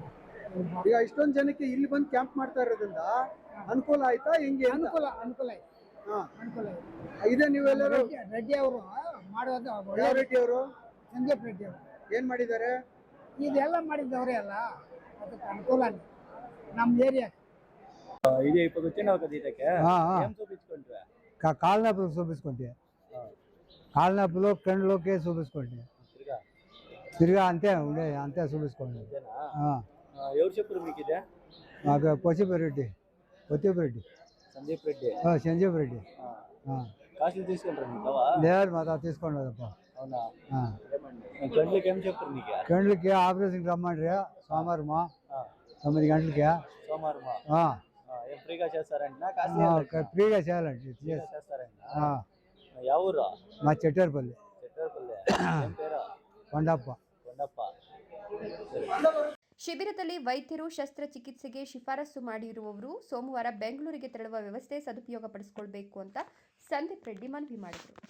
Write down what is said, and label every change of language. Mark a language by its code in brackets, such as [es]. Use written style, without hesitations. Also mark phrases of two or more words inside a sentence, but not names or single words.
[kn] ಈಗ ಇಷ್ಟೊಂದು ಜನಕ್ಕೆ ಇಲ್ಲಿ ಬಂದು ಕ್ಯಾಂಪ್ ಮಾಡ್ತಾ ಇರೋದ್ರಿಂದ ಅನುಕೂಲ ಆಯ್ತಾ? ಹೆಂಗೆ? ಅನುಕೂಲ ಆಯ್ತು. ಅನುಕೂಲ ಆಯ್ತು. ಇದೇ ನೀವೆಲ್ಲರೂ ರೆಡ್ಡಿ ಅವರು ಮಾಡೋದು ಯಾವ ರೆಡ್ಡಿ ಅವರು? ಸಂದೀಪ್ ರೆಡ್ಡಿ ಅವರು ಏನ್ ಮಾಡಿದ್ದಾರೆ? ಇದೆಲ್ಲ ಮಾಡಿದ್ದವರೇ ಅಲ್ಲ, ಅದಕ್ಕೆ అನುకూల ನಮ್ಮ ఏరియా. [te] ఇది ఇప్పుడు వచ్చినావు కదా ఇదಕ್ಕೆ ఏం చూపించుకుంటే కాళ్ళ నొప్పులు చూపించుకుంటే, కాళ్ళ నొప్పులు కళ్ళలోకి చూపించుకోండి. తిరిగా అంతే ఉండే, అంతే చూపించుకోండి. ఎవరు చెప్పారు మీకు ఇదే? మాకు పచ్చిపరెడ్డి, సందీప్ రెడ్డి. సంజీవ్ రెడ్డి. కాసులు తీసుకుంటారు మీకు? లేదు మా తాత తీసుకోండి. అవునా? కండ్లకి ఏం చెప్పారు నీకు? కండ్లకి ఆపరేషన్ రమ్మండ్రి సోమవారమా 9 గంటలకి. సోమవారమా? ఏం ఫ్రీగా చేస్తారంట? ఫ్రీగా చేయాలండి. చేస్తారంట. [kn] ಯಾವ ಊರು? [te] మా చెట్టేరుపల్లి. ఏం పేరు? కొండప్ప. [kn] ಶಿಬಿರದಲ್ಲಿ ವೈದ್ಯರು ಶಸ್ತ್ರಚಿಕಿತ್ಸೆಗೆ ಶಿಫಾರಸು ಮಾಡಿರುವವರು ಸೋಮವಾರ ಬೆಂಗಳೂರಿಗೆ ತೆರಳುವ ವ್ಯವಸ್ಥೆ ಸದುಪಯೋಗಪಡಿಸಿಕೊಳ್ಳಬೇಕು ಅಂತ ಸಂದೀಪ್ ರೆಡ್ಡಿ ಮನವಿ ಮಾಡಿದರು.